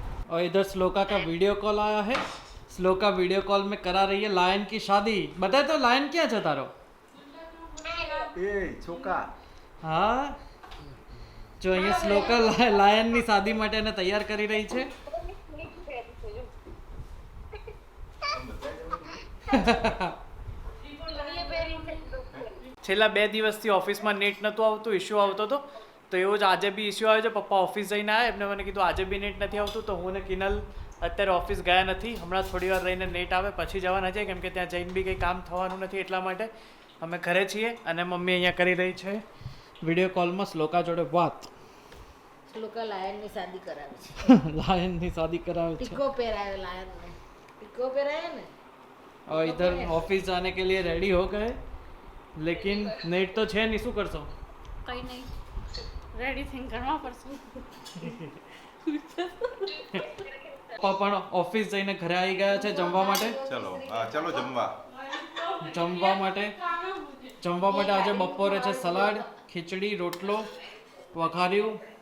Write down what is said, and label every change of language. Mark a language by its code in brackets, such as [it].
[hi] और इधर श्लोका का वीडियो कॉल आया है. श्लोका वीडियो कॉल में करा रही है लायन की शादी. बताए तो लायन क्या है तारो? ए छोका. हाँ, जो [gu] અહીંયા શ્લોકા લાયનની શાદી માટે એને તૈયાર કરી રહી છે. છેલ્લા 2 દિવસથી ઓફિસમાં નેટ નહોતું આવતું. ઇશ્યુ આવતો હતો. તો એવું જ આજે બી ઇશ્યુ આવ્યો છે. પપ્પા ઓફિસ જઈને આવ્યા. એમને મને કીધું આજે બી નેટ નથી આવતું. તો હું ને કિનલ અત્યારે ઓફિસ ગયા નથી. હમણાં થોડી વાર રહીને નેટ આવે પછી જવાના છે કેમ કે ત્યાં જઈને બી કંઈ કામ થવાનું નથી. એટલા માટે અમે ઘરે છીએ અને મમ્મી અહીંયા કરી રહી છે વિડીયો કોલમાં શ્લોકા જોડે વાત. લોકો લાયનની શાદી કરાવે છે. [hi] लायन की शादी करावे [gu] છે. ટીકો પહેરાયો લાયનને. ટીકો પહેરાયો ને. [hi] और इधर ऑफिस जाने के लिए रेडी हो गए लेकिन नेट तो है नहीं. [gu] શું કરશો? કંઈ નહીં, રેડી થઈને કરવા પડશે. પપ્પા પણ ઓફિસ જઈને ઘરે આવી ગયા છે જમવા માટે. ચલો ચલો જમવા માટે આજે બપોરે છે સલાડ, ખીચડી, રોટલો, વઘાર્યું.